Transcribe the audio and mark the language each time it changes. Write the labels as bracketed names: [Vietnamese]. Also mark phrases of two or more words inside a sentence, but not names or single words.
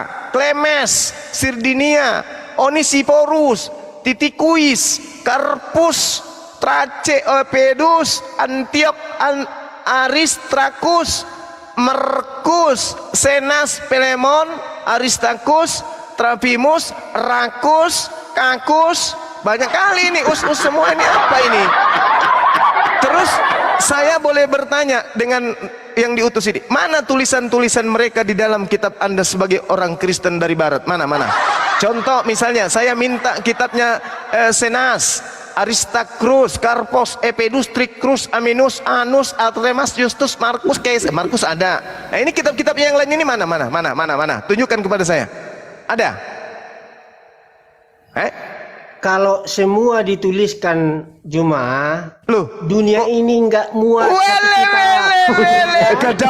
[Indonesian] Klemes, Sirdinia, Onesiphorus, Titikuis, Karpus, Trace, Pedus, Antiok, Aristarchus, Markus, Senas, Pelemon, Aristarchus, Trapimus, Rakus, Kakus, banyak kali ini us semua ini apa ini? Terus saya boleh bertanya dengan yang diutus ini, mana tulisan-tulisan mereka di dalam kitab Anda sebagai orang Kristen dari Barat? Mana? Contoh misalnya, saya minta kitabnya Senas, Aristarchus, Karpos, Epedus, Tricrus, Aminus, Anus, Artemas, Justus, Markus, Caesar. Markus ada. Nah ini kitab-kitab yang lain ini mana? Tunjukkan kepada saya. Ada? Kalau semua dituliskan Juma, Loh, dunia ini nggak muat satu kitab.